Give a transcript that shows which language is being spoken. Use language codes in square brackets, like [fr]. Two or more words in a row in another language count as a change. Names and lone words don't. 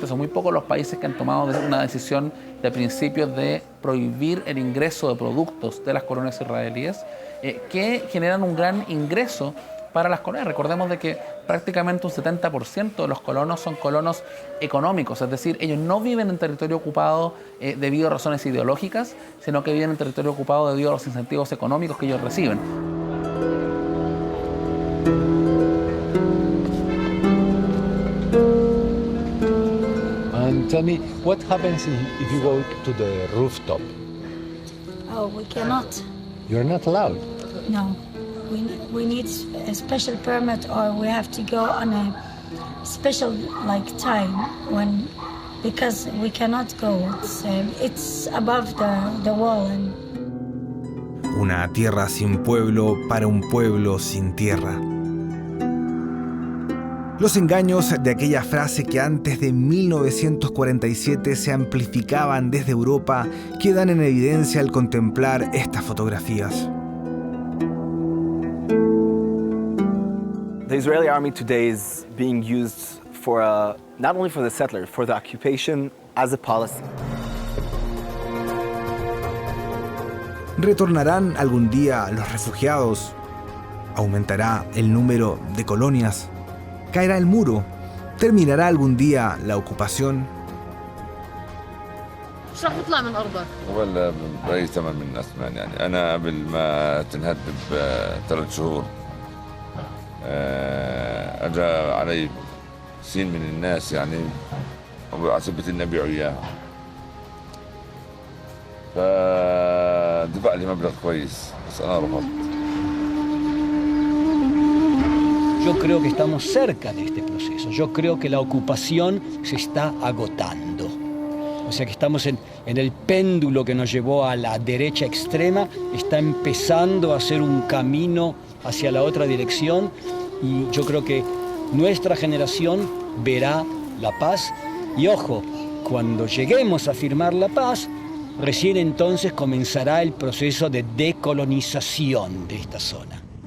[es] Son muy pocos los países que han tomado una decisión de principios de prohibir el ingreso de productos de las colonias israelíes que generan un gran ingreso para las colonias. Recordemos de que prácticamente un 70% de los colonos son colonos económicos, es decir, ellos no viven en territorio ocupado debido a razones ideológicas, sino que viven en territorio ocupado debido a los incentivos económicos que ellos reciben. [en] And tell me, what happens if you go to the rooftop? Oh, we cannot. You're not allowed. No. We need a special permit, or we have to go on a special time because we cannot go. It's above the wall. [es] Una tierra sin pueblo para un pueblo sin tierra. Los engaños de aquella frase que antes de 1947 se amplificaban desde Europa quedan en evidencia al contemplar estas fotografías. [en] The Israeli army today is being used for not only for the settlers, for the occupation as a policy. [es] ¿Retornarán algún día los refugiados? ¿Aumentará el número de colonias? ¿Caerá el muro? ¿Terminará algún día la ocupación? [ar] شو رح يطلع من أرضك؟ ولا بأي ثمن من الناس يعني أنا قبل ما تنهد ب3 شهور أجا علي سين من الناس يعني على سبة إني أبيعوا إياها فدفع لي مبلغ كويس بس أنا رفضت. [es] Yo creo que estamos cerca de este proceso. Yo creo que la ocupación se está agotando. O sea que estamos en el péndulo que nos llevó a la derecha extrema, está empezando a hacer un camino hacia la otra dirección y yo creo que nuestra generación verá la paz y ojo, cuando lleguemos a firmar la paz, recién entonces comenzará el proceso de decolonización de esta zona.